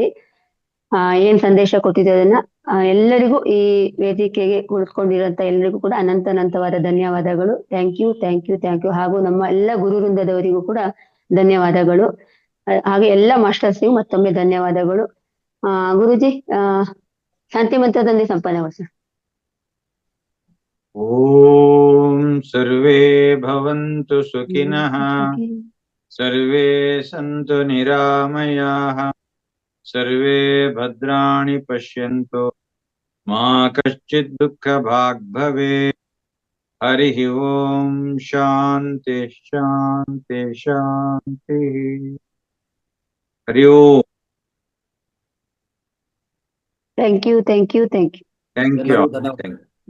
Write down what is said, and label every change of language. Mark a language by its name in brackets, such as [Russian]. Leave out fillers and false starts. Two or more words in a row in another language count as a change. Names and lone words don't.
[Kannada] ಏನ್ ಸಂದೇಶ ಕೊಟ್ಟಿದೆ ಅದನ್ನ ಎಲ್ಲರಿಗೂ, ಈ ವೇದಿಕೆಗೆ ಕುಳಿತುಕೊಂಡಿರುವಂತ ಎಲ್ಲರಿಗೂ ಕೂಡ ಅನಂತವಾದ ಧನ್ಯವಾದಗಳು. [English] thank you thank you thank you. [Kannada] ಹಾಗೂ ನಮ್ಮ ಎಲ್ಲ ಗುರು ವೃಂದದವರಿಗೂ ಕೂಡ ಧನ್ಯವಾದಗಳು. ಹಾಗೆ ಎಲ್ಲ ಮಾಸ್ಟರ್ಸ್ಗೂ ಮತ್ತೊಮ್ಮೆ ಧನ್ಯವಾದಗಳು. ಗುರುಜಿ, ಶಾಂತಿ ಮಂತ್ರದಲ್ಲಿ ಸಂಪನ್ನಗೊಳಿಸಿ. [Sanskrit] ಓಂ ಸರ್ವೇ ಭವಂತು ಸುಖಿನಃ, ಸರ್ವೇ ಸಂತು ನಿರಾಮಯಾಃ, ಸರ್ವೇ ಭದ್ರಾಣಿ ಪಶ್ಯಂತು, ಮಾ ಕಶ್ಚಿತ್ ದುಃಖ ಭಾಗ್ ಭವೇತ್. ಹರಿ ಓಂ ಶಾಂತಿ ಶಾಂತಿ ಶಾಂತಿ. ಹರಿ ಓಂ. [English] thank you thank you thank you. thank you. [Kannada] ಎಲ್ಲರಿಗೂ ಧನ್ಯವಾದ.